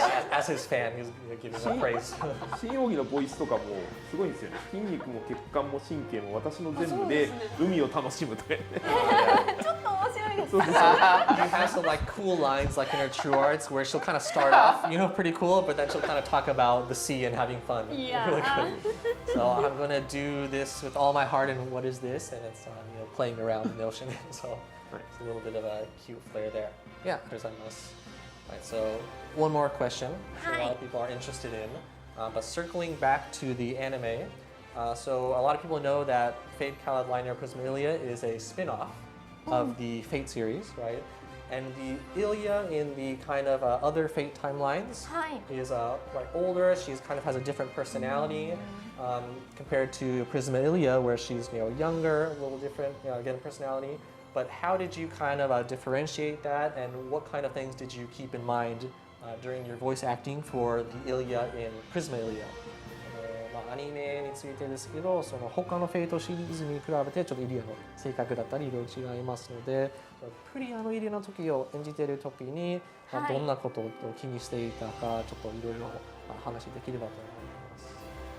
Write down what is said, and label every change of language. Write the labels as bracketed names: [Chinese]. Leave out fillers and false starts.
[English] As his fan, he's giving him praise. [Japanese] 新奥義のボイスとかもすごいんですよね。筋肉も血管も神経も私の全部で海を楽しむとかね。ちょっと面白いです。 [English] You have some like cool lines like in her true arts where she'll kind of start off, pretty cool, but then she'll kind of talk about the sea and having fun. Yeah. Really good. So I'm gonna do this with all my heart, and what is this? And it's playing around in the ocean. So it's a little bit of a cute flair there. Yeah, there's nice. Right, so one more question. A lot of people are interested in, but circling back to the anime. So a lot of people know that Fate Cloud Liner Prismalia is a spin-off of the Fate series, right? And the Ilya in the kind of other Fate timelines is older. She's kind of has a different personality compared to Prisma Ilya, where she's younger, a little different, again personality. But how did you kind of differentiate that, and what kind of things did you keep in mind during your voice acting for the Ilya in Prisma Ilya? [Japanese] アニメについてですけど、その他のフェイトシリーズに比べてちょっとイリアの性格だったりいろいろ違いますので、プリアのイリアの時を演じている時に、どんなことを気にしていたかちょっといろいろ話できればと思います。